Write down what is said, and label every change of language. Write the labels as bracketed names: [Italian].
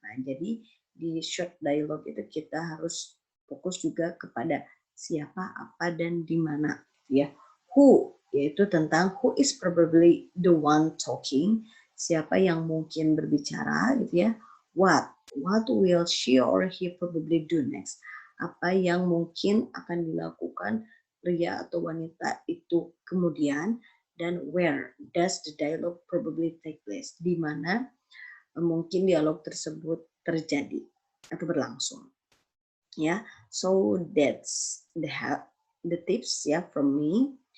[Indonesian] Nah, jadi di short dialogue itu kita harus fokus juga kepada siapa, apa, dan di mana. Ya, who yaitu tentang [English] who is probably the one talking, [Indonesian] siapa yang mungkin berbicara, gitu ya. [English] What will she or he probably do next? [Indonesian] Apa yang mungkin akan dilakukan pria atau wanita itu kemudian. [English] Dan where does the dialogue probably take place? [Indonesian] Di mana mungkin dialog tersebut terjadi atau berlangsung. [English] Ya, so that's the tips ya from me.